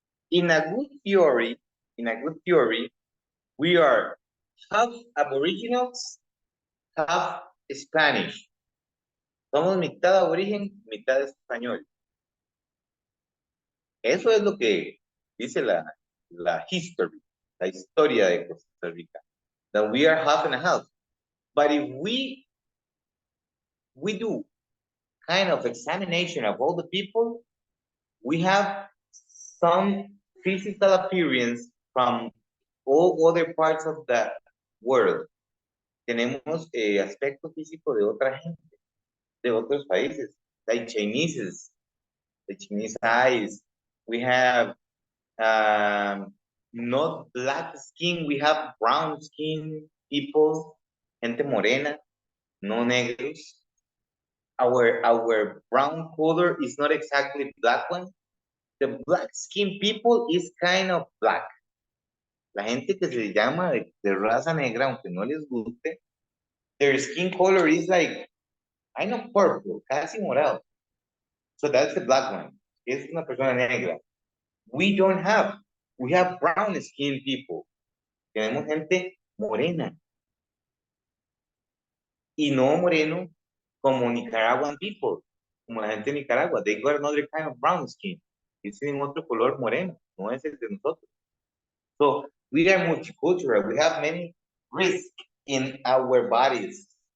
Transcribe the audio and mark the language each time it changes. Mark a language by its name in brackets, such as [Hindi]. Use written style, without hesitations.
[English] In a good theory, we are half aboriginals, half Spanish. [Spanish] Somos mitad aborigen, mitad español. Eso es lo que dice la history, la historia de Costa Rica. [English] That we are half and a half. But if we do kind of examination of all the people, we have some physical appearance from all other parts of the world. [Spanish] Tenemos aspecto físico de otra gente, de otros países, [English] like Chinese, the Chinese eyes. We have not black skin, we have brown skin people, [Spanish] gente morena, no negros. [English] Our brown color is not exactly black one. The black skin people is kind of black. [Spanish] La gente que se llama de raza negra, aunque no les guste, [English] their skin color is like, I know, purple, [Spanish] casi morado. [English] So that's the black one. [Spanish] Es una persona negra. [English] We have brown skin people. [Spanish] Tenemos gente morena. Y no moreno como [English] Nicaraguan people, [Spanish] como la gente de Nicaragua. [English] They got another kind of brown skin. [Spanish] Tienen otro color moreno, no es el de nosotros. [English] So we are multicultural. We have many risks in our bodies.